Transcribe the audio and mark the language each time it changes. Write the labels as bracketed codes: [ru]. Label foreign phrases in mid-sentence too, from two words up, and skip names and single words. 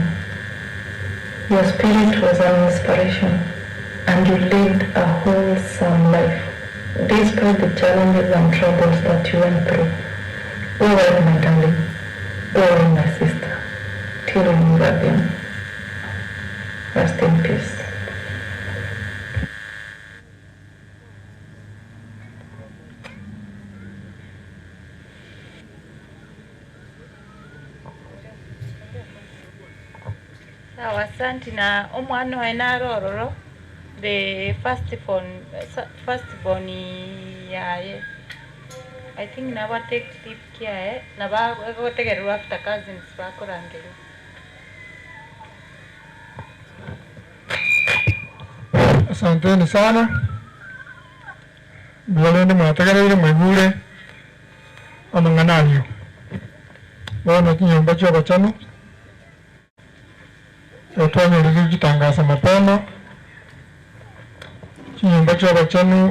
[en] Your spirit was an inspiration, and you lived a wholesome life, despite the challenges and troubles that you went through. Oh well, my darling, oh well, my sister, till we meet again. Rest in peace. [guz] Asante na omwana we narororo [en] the first born [guz] yaye [en] I think [guz] naba [en] take clip [guz] kiaye naba gotegerwa [en] after cousins [guz] bakorangirwa. [sw] Asanteni sana [guz] bwalende mwategereire mwigure amang'ananio bono kinyomba ky'abachano twanyoleza gitangaza mapema kinyomba ky'abachano